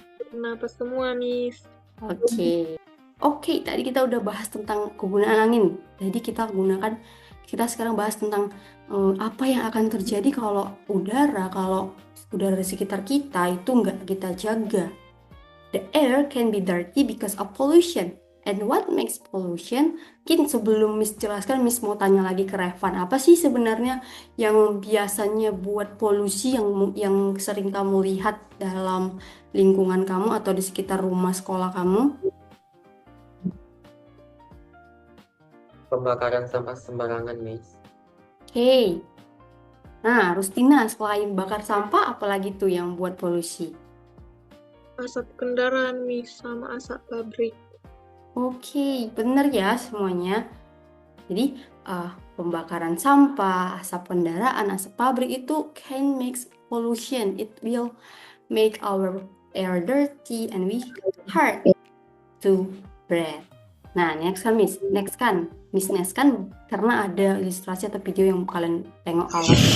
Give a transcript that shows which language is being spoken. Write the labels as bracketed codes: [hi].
[id] Bernapas semua, Miss. Oke, tadi kita udah bahas tentang kegunaan angin. Jadi kita sekarang bahas tentang apa yang akan terjadi kalau udara di sekitar kita itu nggak kita jaga. [en] The air can be dirty because of pollution. And what makes pollution? [id] Mungkin sebelum Miss jelaskan, Miss mau tanya lagi ke Revan, apa sih sebenarnya yang biasanya buat polusi yang sering kamu lihat dalam lingkungan kamu atau di sekitar rumah sekolah kamu? Pembakaran sampah sembarangan, Miss. Oke. Nah, Rustina, selain bakar sampah, apalagi tuh yang buat polusi? Asap kendaraan, Miss, sama asap pabrik. Oke, bener ya semuanya. Jadi, pembakaran sampah, asap kendaraan, asap pabrik itu [en] can make pollution. It will make our air dirty and we hard to breathe. [id] Nah, next kan karena ada ilustrasi atau video yang kalian tengok kalau